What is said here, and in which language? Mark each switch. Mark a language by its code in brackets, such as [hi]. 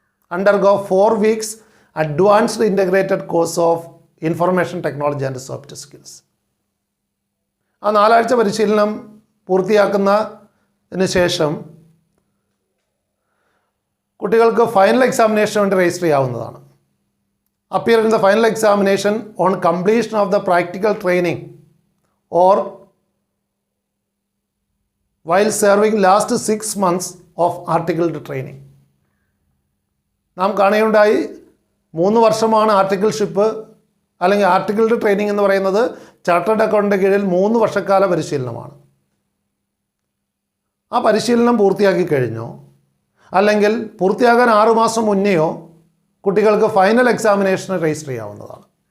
[en] Undergo 4 weeks advanced integrated course of information technology and soft skills. [ml] ആ 4 ആഴ്ച പരിശീലനം പൂർത്തിയാക്കുന്നതിന് ശേഷം കുട്ടികൾക്ക് ഫൈനൽ എക്സാമിനേഷന് വേണ്ടി രജിസ്റ്റർ ചെയ്യാവുന്നതാണ്. [en] Appear in the final examination on completion of the practical training or while serving last 6 months of articled training. [ml] നാം കാണുകയുണ്ടായി 3 വർഷമാണ് ആർട്ടിക്കിൾഷിപ്പ് അല്ലെങ്കിൽ ആർട്ടിക്കിൾഡ് ട്രെയിനിങ് എന്ന് പറയുന്നത്. ചാർട്ടേഡ് അക്കൗണ്ടിൻ്റെ കീഴിൽ 3 വർഷക്കാല പരിശീലനമാണ്. ആ പരിശീലനം പൂർത്തിയാക്കി കഴിഞ്ഞോ അല്ലെങ്കിൽ പൂർത്തിയാകാൻ 6 മാസം മുന്നെയോ കുട്ടികൾക്ക് ഫൈനൽ എക്സാമിനേഷന് രജിസ്റ്റർ ചെയ്യാവുന്നതാണ്.